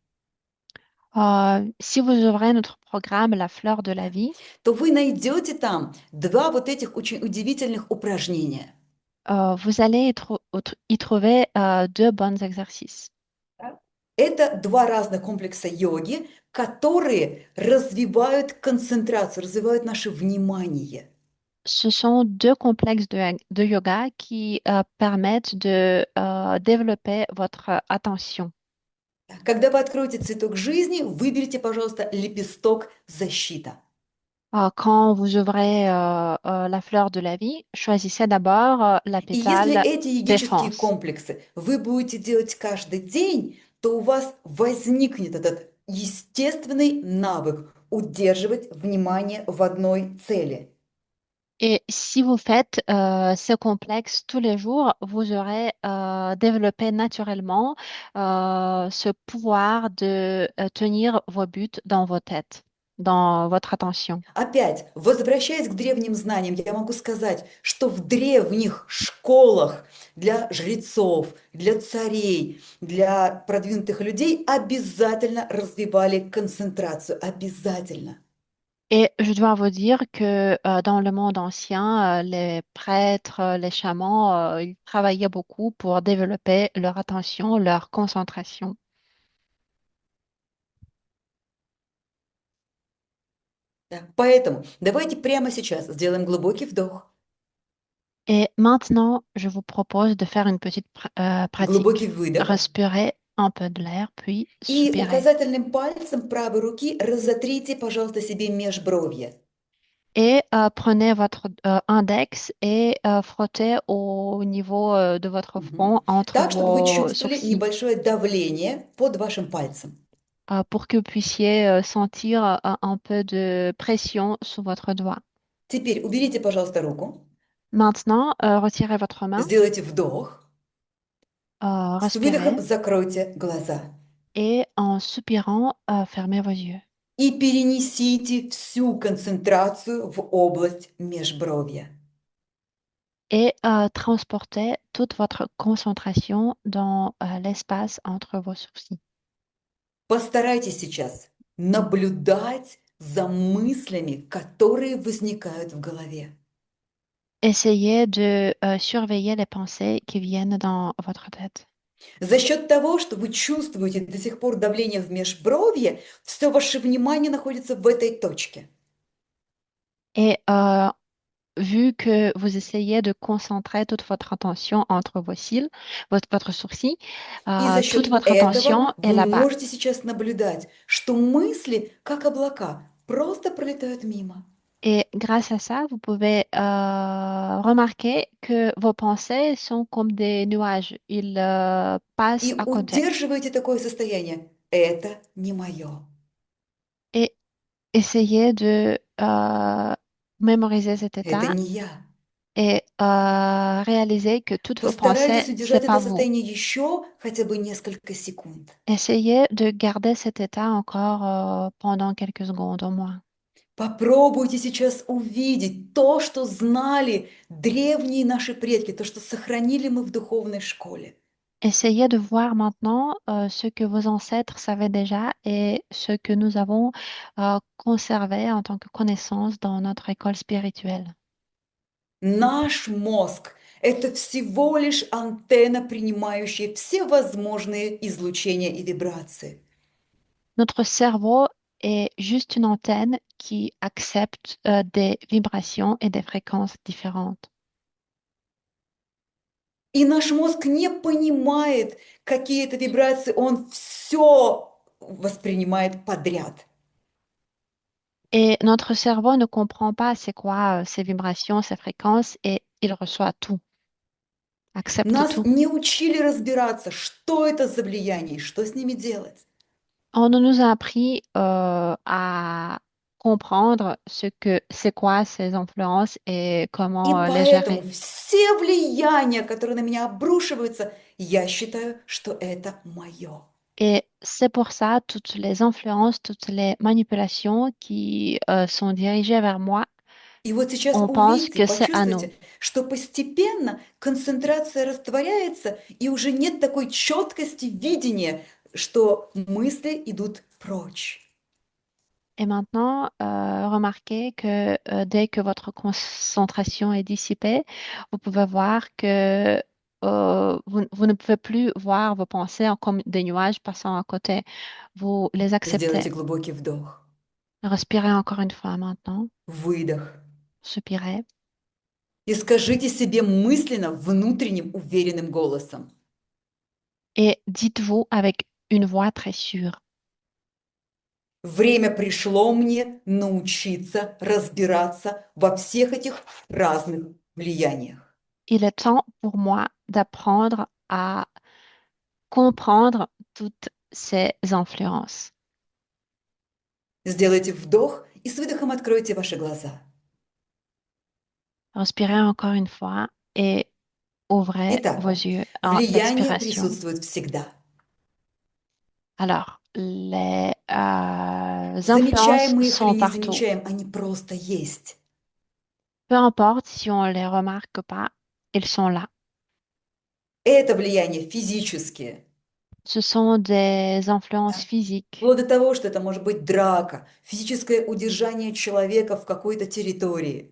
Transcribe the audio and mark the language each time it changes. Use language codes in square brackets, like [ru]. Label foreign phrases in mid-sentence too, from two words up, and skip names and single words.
[fr] Si vous ouvrez notre programme La fleur de la vie, [ru] то вы найдете там два вот этих очень удивительных упражнения. [fr] vous allez y trouver deux bons exercices. [ru] Это два разных комплекса йоги, которые развивают концентрацию, развивают наше внимание. [fr] Ce sont deux complexes de yoga qui permettent de développer votre attention. [ru] Когда вы откроете цветок жизни, выберите, пожалуйста, лепесток защита. [fr] Quand vous ouvrez la fleur de la vie, choisissez d'abord la [ru] И если [fr] pétale [ru] эти йогические [fr] défense. [ru] комплексы вы будете делать каждый день, то у вас возникнет этот естественный навык удерживать внимание в одной цели. [fr] Et si vous faites ce complexe tous les jours, vous aurez développé naturellement ce pouvoir de tenir vos buts dans vos têtes, dans votre attention. [ru] Опять, возвращаясь к древним знаниям, я могу сказать, что в древних школах для жрецов, для царей, для продвинутых людей обязательно развивали концентрацию. Обязательно. [fr] Et je dois vous dire que dans le monde ancien, les prêtres, les chamans, ils travaillaient beaucoup pour développer leur attention, leur concentration. [ru] Да. Поэтому давайте прямо сейчас сделаем глубокий вдох, [fr] Et maintenant, je vous propose de faire une petite [ru] глубокий [fr] pratique. [ru] выдох [fr] Respirez un peu de l'air, puis [ru] и [fr] soupirez. [ru] указательным пальцем правой руки разотрите, пожалуйста, себе межбровье. [fr] Et prenez votre index et frottez au niveau de votre Мгм. front entre [ru] Так, чтобы вы [fr] vos [ru] чувствовали [fr] sourcils [ru] небольшое давление под вашим пальцем. [fr] pour que vous puissiez sentir un peu de pression sous votre doigt. [ru] Теперь уберите, пожалуйста, руку, [fr] Maintenant, retirez votre main, [ru] сделайте вдох, с выдохом [fr] respirez [ru] закройте глаза [fr] et en soupirant, fermez vos yeux. [ru] и перенесите всю концентрацию в область межбровья. [fr] Et transportez toute votre concentration dans l'espace entre vos sourcils. [ru] Постарайтесь сейчас наблюдать за мыслями, которые возникают в голове. [fr] Essayez de surveiller les pensées qui viennent dans votre tête. [ru] За счет того, что вы чувствуете до сих пор давление в межбровье, все ваше внимание находится в этой точке. [fr] Et vu que vous essayez de concentrer toute votre attention entre vos cils, votre sourcil, [ru] И за [fr] toute [ru] счет [fr] votre [ru] этого [fr] attention est [ru] вы [fr] là-bas. [ru] можете сейчас наблюдать, что мысли, как облака, просто пролетают мимо. [fr] Et grâce à ça, vous pouvez remarquer que vos pensées sont comme des nuages. Ils passent [ru] И [fr] à côté. [ru] удерживаете такое состояние. Это не мое. [fr] Et essayez de mémoriser cet [ru] Это [fr] état [ru] не я. [fr] et réaliser que toutes vos pensées, [ru] Постарайтесь [fr] c'est [ru] удержать [fr] pas [ru] это [fr] vous. [ru] состояние еще хотя бы несколько секунд. [fr] Essayez de garder cet état encore pendant quelques secondes au moins. [ru] Попробуйте сейчас увидеть то, что знали древние наши предки, то, что сохранили мы в духовной школе. [fr] Essayez de voir maintenant ce que vos ancêtres savaient déjà et ce que nous avons conservé en tant que connaissance dans notre école spirituelle. [ru] Наш мозг– это всего лишь антенна, принимающая все возможные излучения и вибрации. [fr] Notre cerveau est juste une antenne qui accepte des vibrations et des fréquences différentes. [ru] И наш мозг не понимает какие-то вибрации, он все воспринимает подряд. [fr] Et notre cerveau ne comprend pas c'est quoi ces vibrations, ces fréquences et il reçoit tout, accepte [ru] Нас [fr] tout. [ru] не учили разбираться, что это за влияние и что с ними делать. [fr] On ne nous a appris à comprendre ce que c'est quoi ces influences et [ru] И [fr] comment les [ru] поэтому [fr] gérer. [ru] все влияния, которые на меня обрушиваются, я считаю, что это мое. [fr] Et c'est pour ça toutes les influences, toutes les manipulations qui sont dirigées vers moi, [ru] И вот сейчас [fr] on pense [ru] увидите, [fr] que c'est à nous. [ru] почувствуйте, что постепенно концентрация растворяется, и уже нет такой четкости видения, что мысли идут прочь. [fr] Et maintenant, remarquez que dès que votre concentration est dissipée, vous pouvez voir que vous ne pouvez plus voir vos pensées comme des nuages passant à côté. Vous les acceptez. [ru] Сделайте глубокий вдох, [fr] Respirez encore une fois maintenant. [ru] выдох. [fr] Soupirez. [ru] И скажите себе мысленно, внутренним, уверенным голосом. [fr] Et dites-vous avec une voix très sûre. [ru] Время пришло мне научиться разбираться во всех этих разных влияниях. [fr] Il est temps pour moi d'apprendre à comprendre toutes ces influences. [ru] Сделайте вдох и с выдохом откройте ваши глаза. [fr] Respirez encore une fois et ouvrez vos [ru] Итак, [fr] yeux à [ru] влияние [fr] l'expiration. [ru] присутствует всегда. [fr] Alors, les influences [ru] Замечаем мы их или [fr] sont [ru] не [fr] partout. [ru] замечаем, они просто есть. [fr] Peu importe si on les remarque pas, ils sont là. [ru] Это влияние физические. [fr] Ce sont des influences [ru] Да? [fr] physiques. [ru] Вплоть до того, что это может быть драка, физическое удержание человека в какой-то территории.